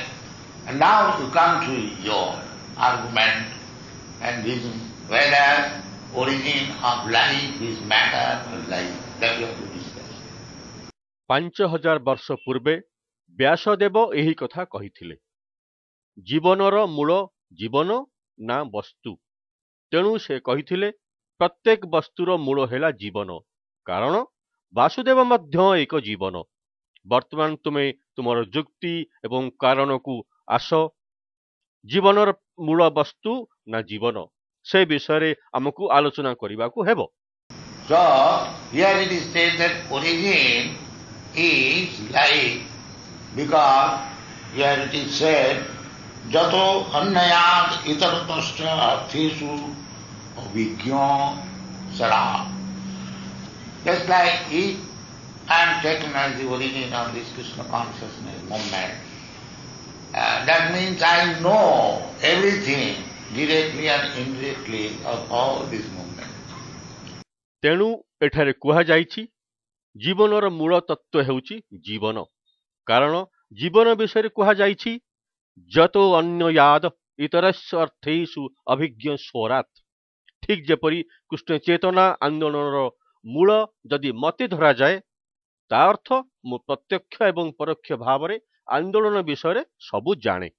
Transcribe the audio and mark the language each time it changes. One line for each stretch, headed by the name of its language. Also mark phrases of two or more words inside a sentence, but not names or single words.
English: And now you come to your argument and reason whether origin of life is matter or life. That we have to discuss.
Odia: 5000 ବର୍ଷ ପୂର୍ବେ ବ୍ୟାସଦେବ ଏହି କଥା କହିଥିଲେ। ଜୀବନର ମୂଳ ଜୀବନ ନା ବସ୍ତୁ? ତେଣୁ ସେ କହିଥିଲେ ପ୍ରତ୍ୟେକ ବସ୍ତୁର ମୂଳ ହେଲା ଜୀବନ, କାରଣ ବାସୁଦେବ ମଧ୍ୟ ଏକ ଜୀବନ। ବର୍ତ୍ତମାନ ତୁମେ ତୁମର ଯୁକ୍ତି ଏବଂ କାରଣକୁ ଆସ। ଜୀବନର ମୂଳ ବସ୍ତୁ ନା ଜୀବନ, ସେ ବିଷୟରେ ଆମକୁ ଆଲୋଚନା କରିବାକୁ ହେବ।
English: So here it is said that origin is life, because here it is said
Sanskrit: यतो अन्वयाद् इतरतश्च अर्थेषु अभिज्ञः स्वराट्.
English: Just like if I am taken as the origin of this Krishna consciousness movement, that means I know everything directly and indirectly of all this movement.
Odia: ତେଣୁ ଏଠାରେ କୁହାଯାଇଛି ଜୀବନର ମୂଳ ତତ୍ତ୍ୱ ହେଉଛି ଜୀବନ, କାରଣ ଜୀବନ ବିଷୟରେ କୁହାଯାଇଛି
Sanskrit: ଯତୋ ଅନ୍ୟୟାଦ ଇତରସ୍ୟ ଅର୍ଥେଷୁ ଅଭିଜ୍ଞ ସ୍ୱରାତ୍।
Odia: ଠିକ୍ ଯେପରି କୃଷ୍ଣ ଚେତନା ଆନ୍ଦୋଳନର ମୂଳ ଯଦି ମତେ ଧରାଯାଏ, ତା ଅର୍ଥ ମୁଁ ପ୍ରତ୍ୟକ୍ଷ ଏବଂ ପରୋକ୍ଷ ଭାବରେ ଆନ୍ଦୋଳନ ବିଷୟରେ ସବୁ ଜାଣେ।